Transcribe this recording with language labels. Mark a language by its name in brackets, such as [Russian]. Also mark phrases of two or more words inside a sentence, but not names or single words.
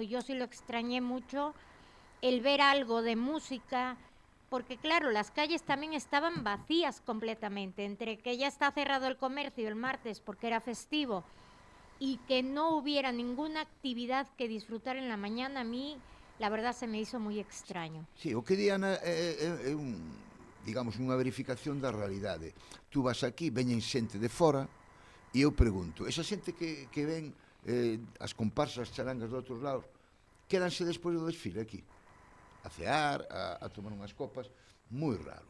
[Spanish] Yo sí lo extrañé mucho, el ver algo de música, porque claro, las calles también estaban vacías completamente, entre que ya está cerrado el comercio el martes porque era festivo y que no hubiera ninguna actividad que disfrutar en la mañana, a mí la verdad se me hizo muy extraño. [Galician] Sí, o que di Ana é digamos, unha verificación da realidade. Tú vas aquí, veñen xente de fora, e eu pregunto, esa xente que ven as comparsas charangas de outros lados, quedanse despois do desfile aquí? A cear, a tomar unhas copas, moi raro.